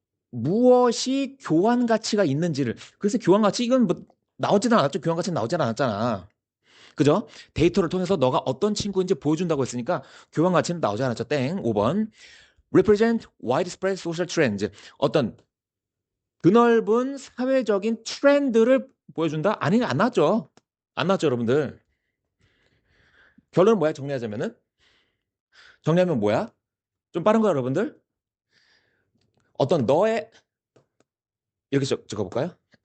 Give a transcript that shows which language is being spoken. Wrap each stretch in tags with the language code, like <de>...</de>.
<ko>무엇이 교환 가치가 있는지를. 그래서 교환 가치 이건 뭐 나오지도 않았죠. 교환 가치는 나오지 않았잖아. 그죠? 데이터를 통해서 너가 어떤 친구인지 보여준다고 했으니까 교환 가치는 나오지 않았죠. 땡. 5번.</ko> <en>Represent widespread social trends.</en> <ko>어떤 드넓은 사회적인 트렌드를 보여준다? 아니, 안 나왔죠. 안 나왔죠, 여러분들. 결론은 뭐야? 정리하자면은? 정리하면 뭐야? 좀 빠른 거 여러분들? 어떤 너의 이렇게 적어볼까요?</ko>